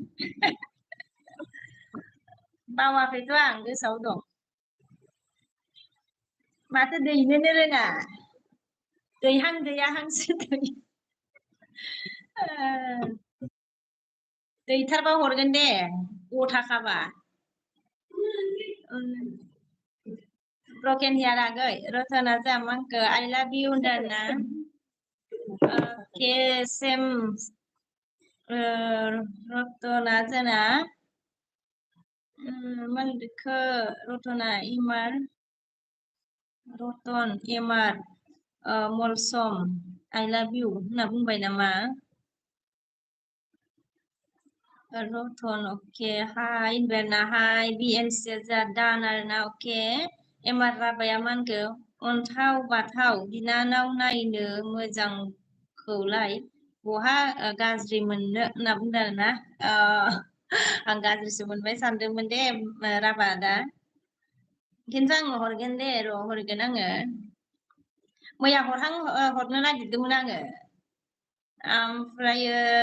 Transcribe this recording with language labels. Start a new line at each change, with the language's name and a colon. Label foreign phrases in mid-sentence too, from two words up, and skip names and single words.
Bodo: बावाखैथ' आं गोसोआव दं माथो दैनोनो रोङा दैहांसो दैथारबा हरगोन दे गथाखाबा ब्रकेन हियार आगै रतना जामांखो
English: I love you
Bodo: होनदोंना के सेम रतना जना मानदोखो रतना इमार रतन एमार मलसम
English: I love you
Bodo: होनना बुंबाय नामा रतन ओके हाय होनबायना हाय BNC जा दान आरोना ओके एमार राबाया मानखो अन्थाव बाथाव बिनानाव नायनो मोजांखौलाय बहा गाज्रि मोननो होनना बुंदों आरोना आं गाज्रिसो मोनबाय सानदोंमोन दे राबा दा खिन्थु आङो हरगोन दे र' हरगोन आङो मैया हरनो नागिरदोंमोन आङो ओमफ्रायो